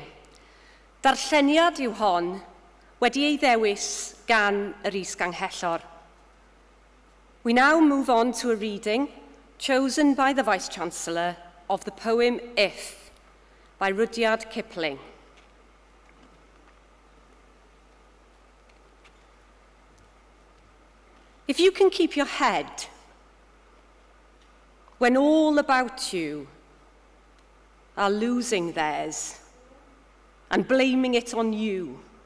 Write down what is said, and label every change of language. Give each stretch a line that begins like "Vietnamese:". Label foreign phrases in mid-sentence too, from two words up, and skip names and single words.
Welsh: Darlleniad yw hon wedi ei ddewis gan yr Is-Ganghellor.
English: We now move on to a reading chosen by the Vice-Chancellor of the poem If by Rudyard Kipling. If you can keep your head when all about you are losing theirs and blaming it on you.